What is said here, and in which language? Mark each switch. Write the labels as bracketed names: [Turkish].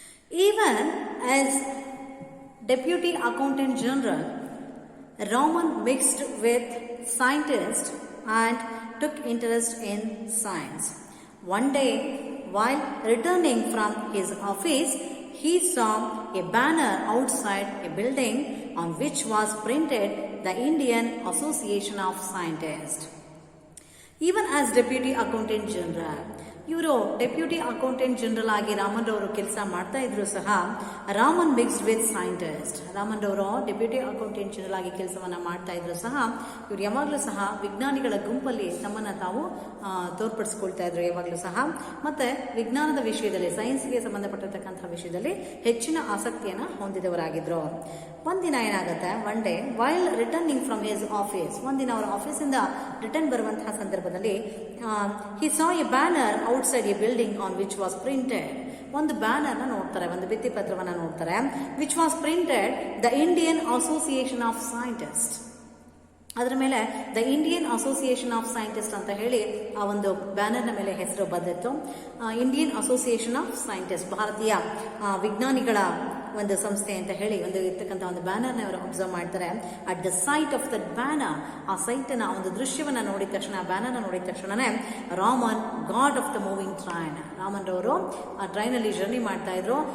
[English] Even as Deputy Accountant General, Raman mixed with scientists and took interest in science. One day, while returning from his office, he saw a banner outside a building on which was printed the Indian Association of Scientists. Even as Deputy Accountant General, [Kannada] ಇವರು deputy accountant general ಆಗಿ ರಾಮನ್ ರವರು ಕೆಲಸ ಮಾಡ್ತಾ ಇದ್ರು ಸಹ Raman [English] Mixed with scientist. [Kannada] Raman ರವರು deputy accountant general ಆಗಿ ಕೆಲಸವನ್ನ ಮಾಡ್ತಾ ಇದ್ರು ಸಹ ಇವರು ಯಾವಾಗಲೂ ಸಹ ವಿಜ್ಞಾನಿಗಳ ಗುಂಪಲ್ಲಿ ತಮ್ಮನ್ನ ತಾವು ತೋರ್ಪಡಿಸ್ಕೊಳ್ತಾ ಇದ್ರು ಯಾವಾಗಲೂ ಸಹ. ಮತ್ತೆ ವಿಜ್ಞಾನದ ವಿಷಯದಲ್ಲಿ, ಸೈನ್ಸ್ಗೆ ಸಂಬಂಧಪಟ್ಟಿರ್ತಕ್ಕಂತಹ ವಿಷಯದಲ್ಲಿ ಹೆಚ್ಚಿನ ಆಸಕ್ತಿಯನ್ನ ಹೊಂದಿದವರಾಗಿದ್ರು. ಒಂದಿನ ಏನಾಗುತ್ತೆ, [English] one day while returning from his office, [Kannada] ಒಂದಿನ ಅವರ ಆಫೀಸಿಂದ ರಿಟರ್ನ್ ಬರುವಂತಹ ಸಂದರ್ಭದಲ್ಲಿ [English] he saw a banner outside a building on which was printed. [Kannada] ಒಂದು ಬ್ಯಾನರ್ನ ನೋಡ್ತಾರೆ, ಒಂದು ಭಿತ್ತಿ ಪತ್ರವನ್ನ ನೋಡ್ತಾರೆ, [English] which was printed the Indian Association of Scientists. [Kannada] ಅದರ ಮೇಲೆ the Indian association of scientist ಅಂತ ಹೇಳಿ ಆ ಒಂದು ಬ್ಯಾನರ್ನ ಮೇಲೆ ಹೆಸರು ಬಂದಿತ್ತು. ಇಂಡಿಯನ್ ಅಸೋಸಿಯೇಷನ್ ಆಫ್ ಸೈಂಟಿಸ್ಟ್, ಭಾರತೀಯ ವಿಜ್ಞಾನಿಗಳ ಒಂದು ಸಂಸ್ಥೆ ಅಂತ ಹೇಳಿ ಒಂದು ಇರ್ತಕ್ಕಂಥ ಒಂದು ಬ್ಯಾನರ್ನ ಅವರು ಅಬ್ಸರ್ವ್ ಮಾಡ್ತಾರೆ. [English] at the sight of that banner, [Kannada] ಆ ಸೈಟ್ನ ಒಂದು ದೃಶ್ಯವನ್ನ ನೋಡಿದ ತಕ್ಷಣ, ಆ ಬ್ಯಾನರ್ನ ನೋಡಿದ ತಕ್ಷಣನೇ [English] Raman god of the moving train, [Kannada] Raman ರವರು ಆ ಟ್ರೈನ್ ಅಲ್ಲಿ ಜರ್ನಿ ಮಾಡ್ತಾ ಇದ್ರು.